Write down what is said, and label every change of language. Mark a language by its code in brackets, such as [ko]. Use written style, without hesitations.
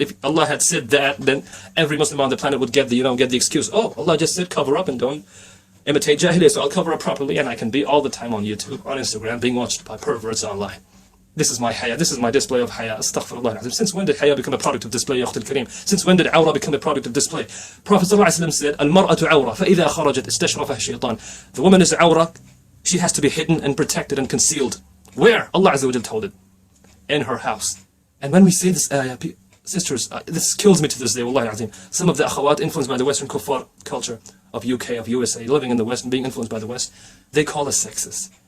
[en] If Allah had said that, then every Muslim on the planet would get the excuse, oh, Allah just said cover up and don't imitate jahiliyyah, so I'll cover up properly and I can be all the time on YouTube, on Instagram, being watched by perverts online. This is my haya, this is my display of haya. Astaghfirullah. Since when did haya become a product of display, ya akhtul kareem? Since when did awra become a product of display? Prophet ﷺ said, [ar] Al-mar'atu awra, فَإِذَا خَرَجَتْ اسْتَشْرَفَهَا الشَّيْطَانُ. [en] The woman is awra, she has to be hidden and protected and concealed. Where? Allah Azza wa Jal told it. In her house. And when we say this ayah, sisters, this kills me to this day, wallahi azim. Some of the akhawat influenced by the Western kuffar culture of UK, of USA, living in the West and being influenced by the West, they call us sexist.